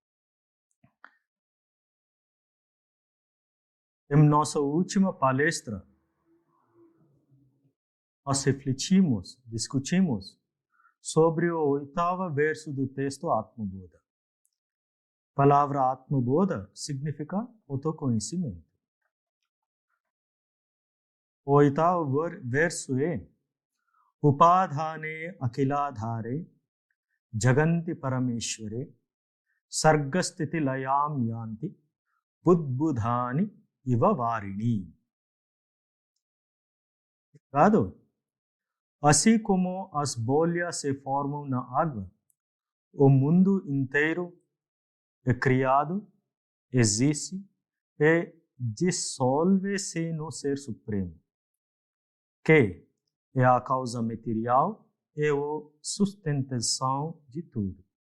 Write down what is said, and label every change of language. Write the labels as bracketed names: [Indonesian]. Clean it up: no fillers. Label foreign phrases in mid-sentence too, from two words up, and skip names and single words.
[Portuguese] Em nossa última palestra, nós discutimos sobre o 8º verso do texto Atmaboda. A palavra Atmaboda significa autoconhecimento. [Sanskrit] O 8º verso é उपादाने अखिलाधारे जगन्ति परमेश्वरे सर्गस्थितिलयं यान्ति बुद्बुदानि इव वारिणि. [Portuguese] Assim como as bolhas se formam na água, o mundo inteiro é criado, existe e dissolve-se no Ser Supremo, que é a causa material e a sustentação de tudo.